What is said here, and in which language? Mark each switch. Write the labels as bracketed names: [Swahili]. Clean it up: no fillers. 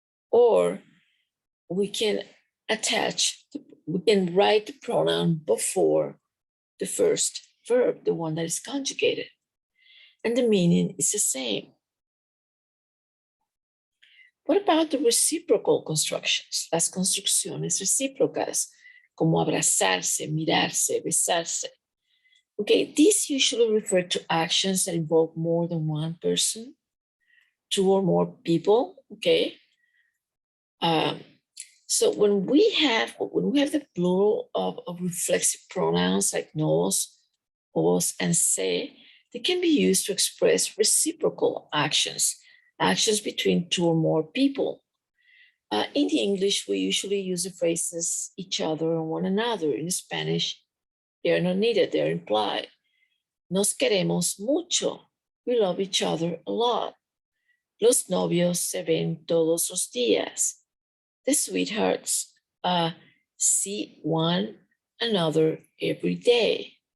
[English] Or we can write the pronoun before the first verb, the one that is conjugated. And the meaning is the same. What about the reciprocal constructions? [Spanish] Las construcciones recíprocas, como abrazarse, mirarse, besarse. [English] Okay, these usually refer to actions that involve more than one person, two or more people, okay? So when we have the plural of reflexive pronouns like nos, os, and se, they can be used to express reciprocal actions between two or more people. In the English, we usually use the phrases each other and one another. In Spanish, they are not needed, they're implied. [Spanish] Nos queremos mucho. [English] We love each other a lot. [Spanish] Los novios se ven todos los días. [English] The sweethearts see one another every day.